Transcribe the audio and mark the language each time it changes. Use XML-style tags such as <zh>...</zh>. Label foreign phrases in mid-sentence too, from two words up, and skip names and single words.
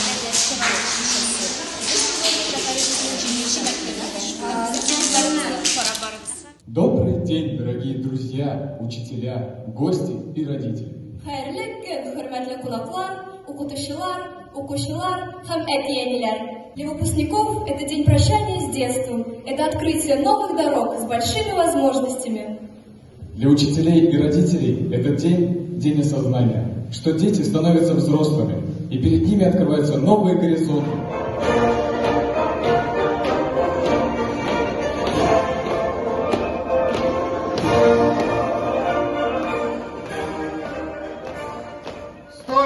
<ru>Добрый день, дорогие друзья, учителя, гости и родители.</ru> <tt>Хәерле көн, хөрмәтле кунаклар, укытучылар, укучылар һәм әти-әниләр.</tt> <ru>Для выпускников это день прощания с детством, это открытие новых дорог с большими возможностями. Для учителей и родителей этот день осознания, что дети становятся взрослыми, и перед ними открываются новые горизонты. Стой!</ru>